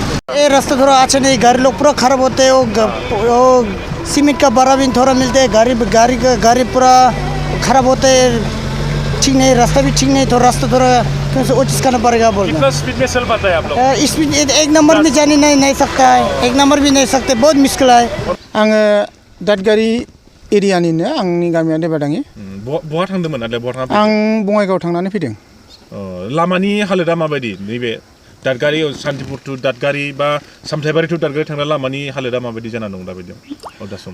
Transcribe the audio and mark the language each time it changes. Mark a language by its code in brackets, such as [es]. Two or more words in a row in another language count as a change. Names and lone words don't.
[hi] ये रास्ता थोड़ा अच्छा नहीं, गाड़ी लोग पूरा खराब होते हैं, वो सीमेंट का बड़ा भी थोड़ा मिलते हैं, गाड़ी पूरा खराब होते हैं, ठीक नहीं, रास्ता भी ठीक नहीं, तो रास्ता थोड़ा वो चीज़ करना पड़ेगा बोल। कितना स्पीड में चल पाता है आप लोग? स्पीड एक नंबर में जाने नहीं सकता है, एक नंबर भी नहीं सकते, बहुत मुश्किल है। [brx] आङो दादगारि एरियानिनो आंनि गामिया देबादाङि बहा थांदोंमोन आरो बहा थांदों? आं बङाइगाव थांनानै फैदों। लामानि हालोदा माबायदि नैबे दादगारि सान्तिपुर टु दादगारि बा सामथाइबारि टु दादगारि थांनाय लामानि हालोदा माबायदि जाना दं दाबायदियाव अदासम?